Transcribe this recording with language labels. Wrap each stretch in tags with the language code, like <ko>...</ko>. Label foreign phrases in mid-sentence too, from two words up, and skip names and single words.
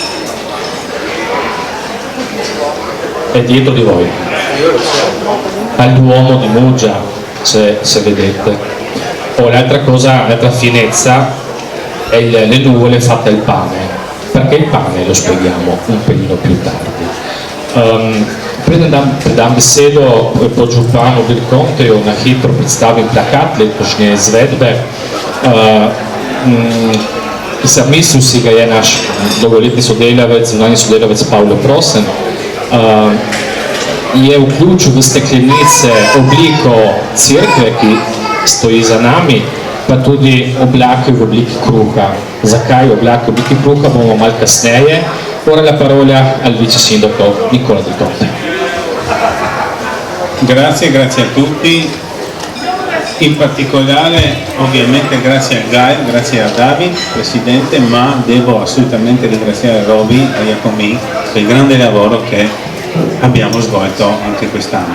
<it>È dietro di voi, al Duomo di Muggia, se vedete. O l'altra cosa, l'altra finezza è le nuvole fatte al pane. Perché il pane lo spieghiamo un pelino più tardi.</it> <sl>Predam besedo podžupanu Vilkonteju na hitro predstavim plakat letošnje izvedbe. Zamislil si ga je naš dolgoletni sodelavec, zunanji sodelavec Pavlo Prosen. Je vključil v steklenice obliko cerkve, ki stoji za nami, pa tudi oblake v obliki kruha. Zakaj oblake v obliki kruha, bomo malo kasneje.</sl> <it>Ora la parola al vice sindaco Nicola Del Conte. Grazie a tutti, in particolare ovviamente grazie a Gael, grazie a David, Presidente, ma devo assolutamente ringraziare Roby e Iacomi per il grande lavoro che abbiamo svolto anche quest'anno.</it>